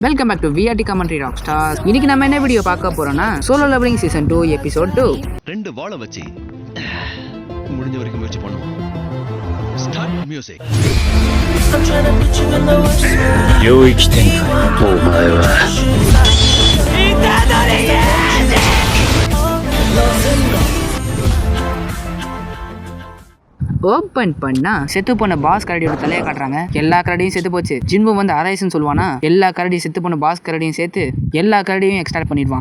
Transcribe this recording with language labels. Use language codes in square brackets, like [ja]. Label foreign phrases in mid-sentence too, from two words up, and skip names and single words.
[en] Welcome back to VRT commentary rock star. [ta] இன்னைக்கு நம்ம என்ன வீடியோ பார்க்க போறோம்னா [en] Solo Leveling season 2 episode 2. [ta] ரெண்டு வாளை வச்சு முடிஞ்ச வரைக்கும் முயற்சி பண்ணுவோம். [en] Start music. [ja] 領域展開お前は [ta] ஓப்பன் பண்ணா செத்து போன பாஸ் கரடியோட தலையை காட்டுறாங்க. எல்லா கரடியும் செத்து போச்சு. ஜின்பு வந்து ஆராய்ச்சின்னு சொல்லுவானா, எல்லா கரடியும் செத்து போன பாஸ் கரடியும் சேர்த்து எல்லா கரடியும் எக்ஸ்ட்ராக்ட் பண்ணிடுவான்.